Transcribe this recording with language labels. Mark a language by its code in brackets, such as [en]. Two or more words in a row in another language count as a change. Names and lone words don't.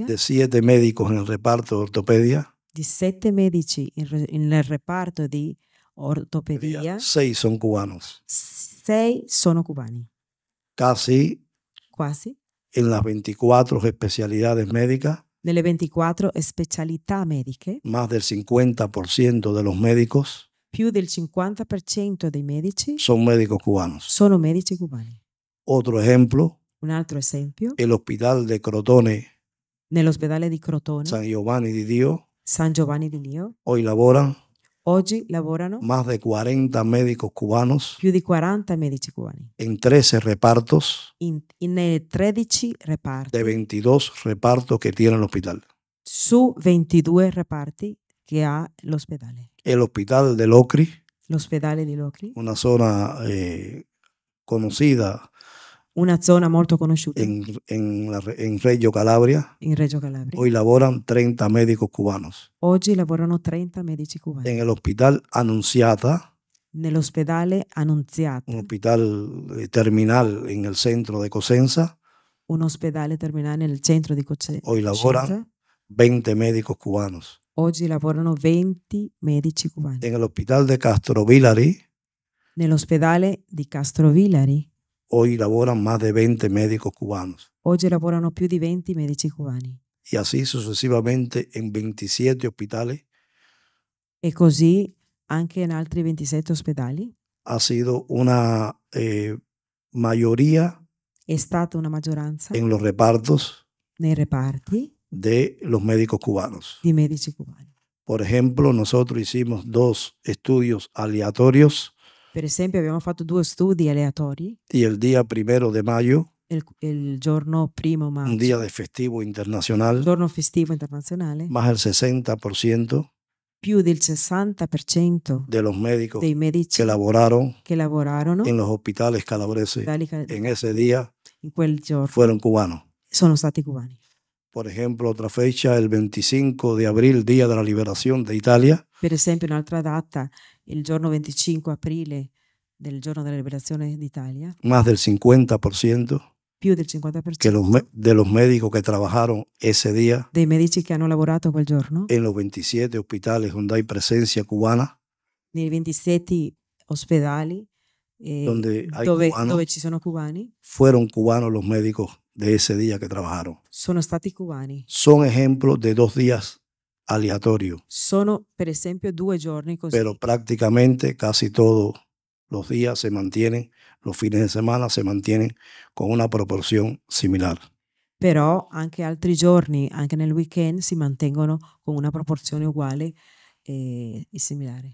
[es] de 7 médicos en el reparto de ortopedia, [it] di 7 medici nel reparto di ortopedia, [es] 6 son cubanos. [it] 6 sono cubani, [es] Casi [it] quasi. [es] en las 24 especialidades médicas, [it] Nelle 24 specialità mediche, [es] más del 50% de los médicos [it] più del 50% dei medici [es] son médicos cubanos. [it] sono medici cubani. [es] Otro ejemplo, [it] Un altro esempio, [es] el hospital de Crotone, [it] nell'ospedale di Crotone, [es] San Giovanni di Dio, [it] San Giovanni di Dio, [es] hoy laboran [it] oggi lavorano [es] más de 40 médicos cubanos [it] più di 40 medici cubani [es] en 13 repartos [it] nei 13 reparti [es] de 22 repartos que tiene el hospital. [it] su 22 reparti che ha l'ospedale. [es] El hospital de Locri, [it] L'ospedale di Locri, [es] una zona conocida [it] una zona molto conosciuta [es] en Reggio Calabria, [it] in Reggio Calabria. [es] hoy laboran 30 médicos cubanos. [it] Oggi lavorano 30 medici cubani. [es] En el hospital Annunziata, [it] Nell'ospedale Annunziata, [es] un hospital terminal en el centro de Cosenza, [it] un ospedale terminale nel centro di [es] hoy [it] Cosenza, [es] laboran 20 médicos cubanos. [it] oggi lavorano 20 medici cubani. [es] En el hospital de Castrovillari, [it] Nell'ospedale di Castrovillari, [es] hoy laboran más de 20 médicos cubanos. [it] oggi lavorano più di 20 medici cubani. [es] Y así sucesivamente en 27 hospitales [it] E così anche in altri 27 ospedali. [es] ha sido una mayoría [it] È stata una maggioranza [es] en los repartos [it] nei reparti [es] de los médicos cubanos. [it] di medici cubani. [es] Por ejemplo, nosotros hicimos 2 estudios aleatorios [it] Per esempio abbiamo fatto 2 studi aleatori [es] y el día 1 de mayo, [it] il giorno 1 maggio, [es] un día de festivo internacional, [it] giorno festivo internazionale, [es] más del 60% [it] più del 60% [es] de los médicos [it] dei medici [es] que laboraron [it] che lavorarono [es] en los hospitales calabreses [it] in [es] en ese día [it] quel giorno [es] fueron cubanos. [it] sono stati cubani. [es] Por ejemplo, otra fecha, el 25 de abril, Día de la Liberación de Italia, [it] Per esempio un'altra data, il giorno 25 aprile del giorno della liberazione d'Italia, [es] más del 50% [it] più del 50% [es] que de los médicos que trabajaron ese día [it] dei medici che hanno lavorato quel giorno [es] en los 27 hospitales donde hay presencia cubana, [it] nei 27 ospedali [es] donde hay [it] dove [es] cubanos, [it] ci sono cubani, [es] fueron cubanos los médicos de ese día que trabajaron. [it] sono stati cubani. [es] Son ejemplos de 2 días aleatorios, [it] Sono per esempio 2 giorni così, [es] pero prácticamente casi todos los días se mantienen, los fines de semana se mantienen con una proporción similar. [it] però anche altri giorni, anche nel weekend, si mantengono con una proporzione uguale e similare.